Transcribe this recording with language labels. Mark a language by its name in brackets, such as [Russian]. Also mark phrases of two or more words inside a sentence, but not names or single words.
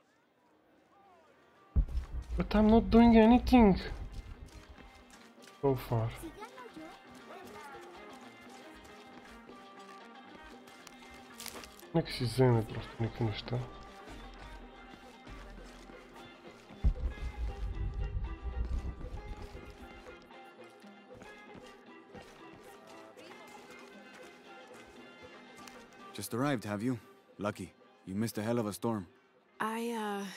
[English] But I'm not doing anything so far. [Bulgarian] Нека си вземе просто някакви неща. [English] Just arrived, have you? Lucky. You missed a hell of a storm.